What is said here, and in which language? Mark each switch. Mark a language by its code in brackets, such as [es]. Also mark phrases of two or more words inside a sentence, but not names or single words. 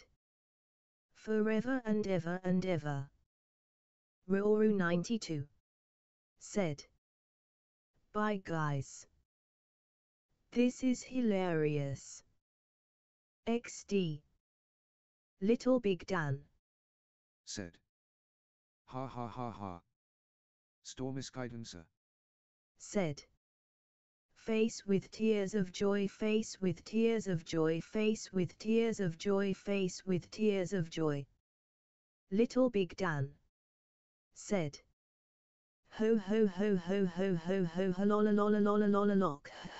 [en] Forever and ever and ever. Ryoru 92 said. Bye guys. This is hilarious. XD. Little Big Dan said. Ha ha ha ha. Stormis guidance said. face with tears of joy, face with tears of joy, face with tears of joy, face with tears of joy. Little Big Dan said, ho ho ho ho ho ho ho ho lola lola lola lola lock.